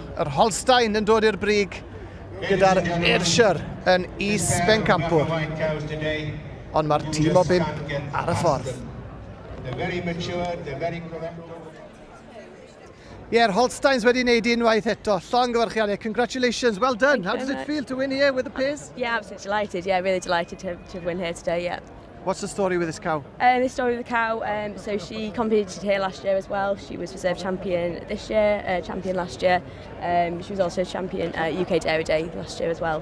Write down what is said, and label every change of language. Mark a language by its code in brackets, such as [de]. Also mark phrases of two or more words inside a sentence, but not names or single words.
[cy] Yr Holstein yn dod i'r brig gyda'r Ayrshire yn is-bencampwr. Ond mae'r tîm o 5 ar y ffordd. Ie'r Holsteins wedi wneud unwaith eto. Llongyfarchiadau, [en] congratulations, well done. How does it feel to win here with the pace? Yeah, absolutely delighted. Yeah, really delighted to win here today, yeah. What's the story with this cow? The story of the cow, so she competed here last year as well. She was reserve champion this year, champion last year. She was also champion at UK Dairy Day last year as well.